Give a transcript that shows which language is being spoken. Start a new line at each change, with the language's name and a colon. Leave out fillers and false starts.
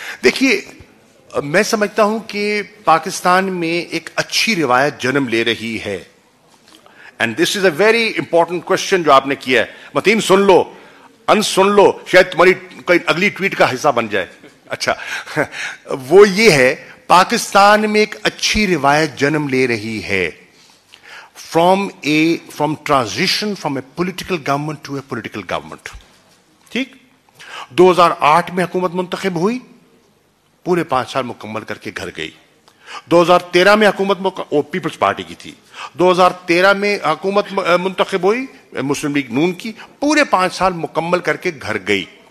Urdu: دیکھیے, میں سمجھتا ہوں کہ پاکستان میں ایک اچھی روایت جنم لے رہی ہے.
English: and this is a very important question
Urdu: جو آپ نے کیا ہے. متین سن لو, سن لو, شاید تمہاری کوئی اگلی ٹویٹ کا حصہ بن جائے. اچھا, وہ یہ ہے, پاکستان میں ایک اچھی روایت جنم لے رہی ہے.
English: from transition from a political government to a political government.
Urdu: ٹھیک, 2008 میں حکومت منتخب ہوئی, پورے 5 سال مکمل کر کے گھر گئی. 2013 میں حکومت پیپلز پارٹی کی تھی, 2013 میں حکومت منتخب ہوئی مسلم لیگ نون کی, پورے 5 سال مکمل کر کے گھر گئی.